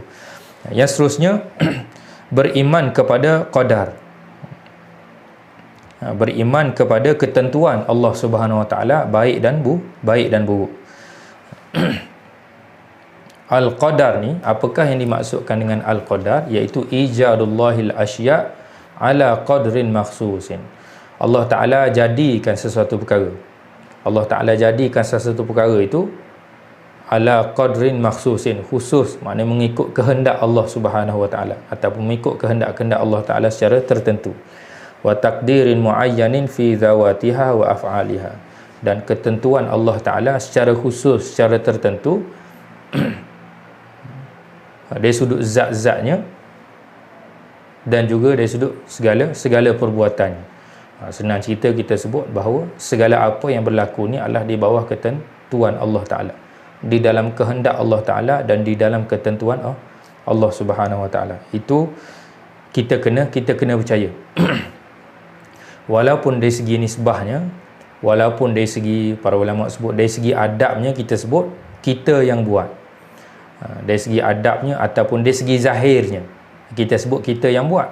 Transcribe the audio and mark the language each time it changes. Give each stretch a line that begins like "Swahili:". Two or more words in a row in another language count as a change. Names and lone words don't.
Malay: Yang seterusnya beriman kepada qadar, beriman kepada ketentuan Allah
Arabic: سبحانه وتعالى,
Malay: baik dan buruk. Al-qadar ni, apakah yang dimaksudkan dengan al-qadar?
Arabic: Iaitu إيجاد الله الأشياء على قدر مخصوص.
Malay: Allah Ta'ala jadikan sesuatu perkara. Allah Ta'ala jadikan sesuatu perkara itu
Arabic: على قدر مخصوص,
Malay: khusus, maknanya mengikut kehendak Allah
Arabic: سبحانه وتعالى,
Malay: ataupun mengikut kehendak Allah Ta'ala secara tertentu.
Arabic: وتقدير معين في ذواتها وأفعالها,
Malay: dan ketentuan Allah Ta'ala secara khusus, secara tertentu dari sudut zat-zatnya dan juga dari sudut segala perbuatannya. Senang cerita kita sebut bahawa segala apa yang berlaku ni adalah di bawah ketentuan Allah Ta'ala, di dalam kehendak Allah Ta'ala dan di dalam ketentuan Allah
Arabic: سبحانه وتعالى.
Malay: Itu kita kena percaya. Walaupun dari segi nisbahnya, walaupun dari segi para ulama sebut, dari segi adabnya kita sebut kita yang buat, dari segi adabnya ataupun dari segi zahirnya kita sebut kita yang buat.